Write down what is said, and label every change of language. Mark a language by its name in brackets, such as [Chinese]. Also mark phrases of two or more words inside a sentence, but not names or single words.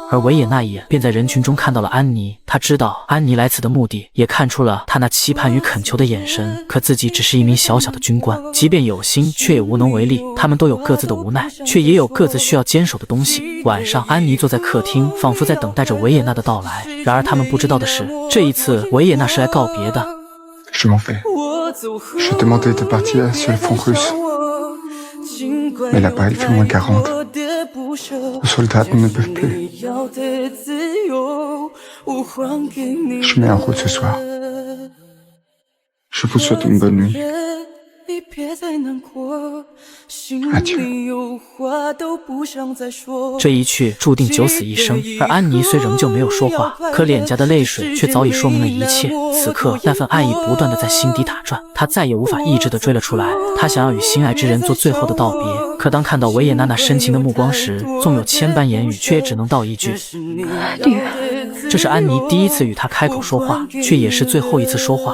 [Chinese] 而维也纳也便在人群中看到了安妮，他知道安妮来此的目的，也看出了他那期盼与恳求的眼神。可自己只是一名小小的军官，即便有心，却也无能为力。他们都有各自的无奈，却也有各自需要坚守的东西。晚上，安妮坐在客厅，仿佛在等待着维也纳的到来。然而他们不知道的是，这一次维也纳是来告别的。 [French] Je m'en vais. Je demandais de partir sur le front russe. Mais là-bas, il fait moins 40. Les soldats ne peuvent plus. Je mets en route ce soir. Je vous souhaite une bonne nuit. Adieu. [Chinese] 这一去注定九死一生，而安妮虽仍旧没有说话，可脸颊的泪水却早已说明了一切。此刻，那份爱意不断地在心底打转，她再也无法抑制地追了出来。她想要与心爱之人做最后的道别，可当看到维也纳那深情的目光时，纵有千般言语，却也只能道一句：这是安妮第一次与他开口说话，却也是最后一次说话。